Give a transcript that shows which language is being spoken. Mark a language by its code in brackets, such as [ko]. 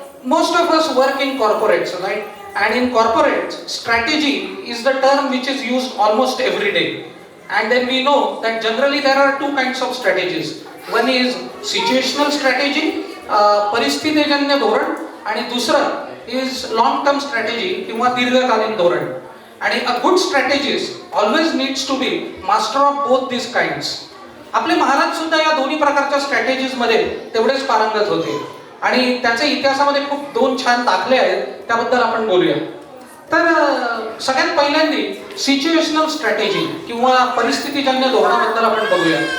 [en] Most of us work in corporates, right? And in corporates, strategy is the term which is used almost every day. And then we know that generally there are two kinds of strategies. One is situational strategy, [mr] परिस्थितीजन्य धोरण, आणि दुसरं [en] is long term strategy [mr] किंवा दीर्घकालीन धोरण. आणि [en] a good strategist always needs to be master of both these kinds. [mr] आपले महाराज सुद्धा या दोन्ही प्रकारच्या स्ट्रॅटेजीज मध्ये तेवढेच पारंगत होते आणि त्याचे इतिहासामध्ये खूप दोन छान दाखले आहेत, त्याबद्दल आपण बोलूया. तर सगळ्यात पहिल्यांदा सिच्युएशनल स्ट्रॅटेजी किंवा परिस्थितीजन्य धोरणाबद्दल आपण बघूया.